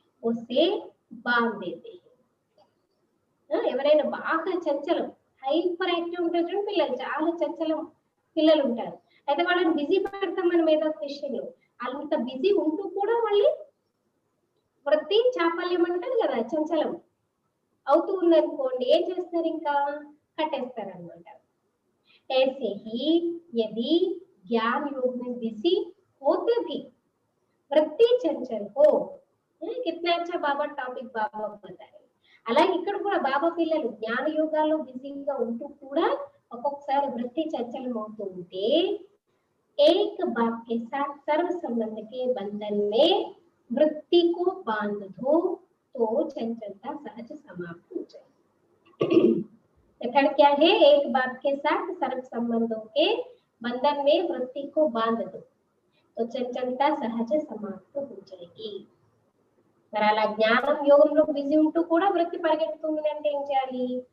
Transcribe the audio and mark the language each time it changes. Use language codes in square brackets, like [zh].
[hi] उसे बांध देते हैं. [te] ఎవరైనా బాగా చంచలం హైపర్ యాక్టివ్ ఉంటారు చూడండి పిల్లలు, చాలా చంచలం పిల్లలు ఉంటారు. అయితే వాళ్ళని బిజీ పెడతాం మనం ఏదో ఒక విషయంలో, అంత బిజీ ఉంటూ కూడా మళ్ళీ వృత్తి చాపల్యం అంటారు కదా, చంచలం అవుతూ ఉందనుకోండి, ఏం చేస్తారు? ఇంకా कटेस्तारनమాట. [hi] ऐसे ही यदि ज्ञान योग में बिजी होते भी वृत्ति चंचल हो, कितना अच्छा बाबा టాపిక్ బాబా बताए. [te] అలాగే ఇక్కడ కూడా బాబా పిల్లలు జ్ఞాన యోగాల్లో బిజీగా ఉంటూ కూడా ఒక్కొక్కసారి వృత్తి చంచలం అవుతూ ఉంటే [hi] एक बात के साथ सर्व संबंध के बंधन में वृत्ति को बांध दो तो चंचलता सहज समाप्त हो जाए. क्या है? एक बात के साथ सर्व संबंधों के बंधन में वृत्ति को बांध दो तो चंचलता सहज समाप्त हो जाएगी. [te] మరి అలా జ్ఞానం యోగంలో బిజీ ఉంటూ కూడా వృత్తి పరిగెడుతుంది అంటే ఏం చేయాలి?